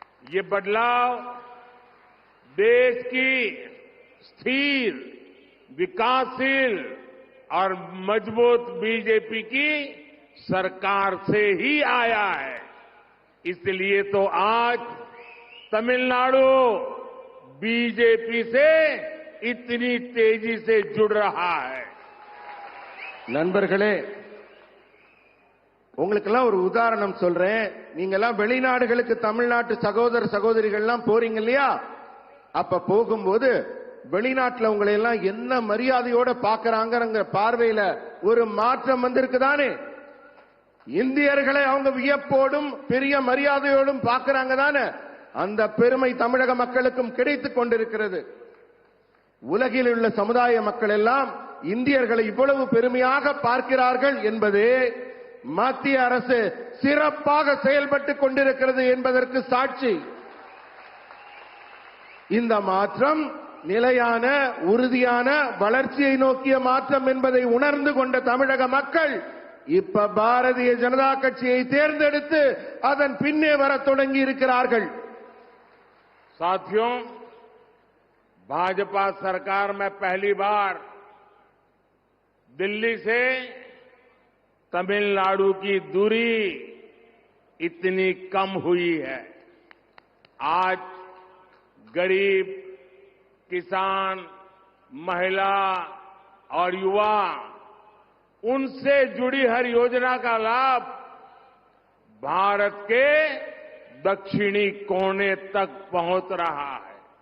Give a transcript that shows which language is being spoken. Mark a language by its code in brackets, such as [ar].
[hi] ये बदलाव देश की स्थिर, विकासशील और मजबूत बीजेपी की सरकार से ही आया है। इसलिए तो आज तमिलनाडु बीजेपी से इतनी तेजी से जुड़ रहा है। [ta] நண்பர்களே, உங்களுக்கெல்லாம் ஒரு உதாரணம் சொல்றேன். நீங்க எல்லாம் வெளிநாடுகளுக்கு தமிழ்நாட்டு சகோதர சகோதரிகள் எல்லாம் போறீங்க இல்லையா? அப்ப போகும்போது வெளிநாட்டுல உங்களை எல்லாம் என்ன மரியாதையோட பாக்குறாங்கிற பார்வையில ஒரு மாற்றம் வந்திருக்குதானே? இந்தியர்களை அவங்க வியப்போடும் பெரிய மரியாதையோடும் பாக்குறாங்க தானே? அந்த பெருமை தமிழக மக்களுக்கும் கிடைத்துக் கொண்டிருக்கிறது. உலகில் உள்ள சமுதாய மக்கள் எல்லாம் இந்தியர்களை இவ்வளவு பெருமையாக பார்க்கிறார்கள் என்பதே மத்திய அரசு சிறப்பாக செயல்பட்டுக் கொண்டிருக்கிறது என்பதற்கு சாட்சி. இந்த மாற்றம் நிலையான உறுதியான வளர்ச்சியை நோக்கிய மாற்றம் என்பதை உணர்ந்து கொண்ட தமிழக மக்கள் இப்ப பாரதிய ஜனதா கட்சியை தேர்ந்தெடுத்து அதன் பின்னே வர தொடங்கி இருக்கிறார்கள். [hi] साथियों, भाजपा सरकार में पहली बार दिल्ली से तमिलनाडु की दूरी इतनी कम हुई है. आज गरीब, किसान, महिला और युवा उनसे जुड़ी हर योजना का लाभ भारत के दक्षिणी कोने तक पहुंच रहा है.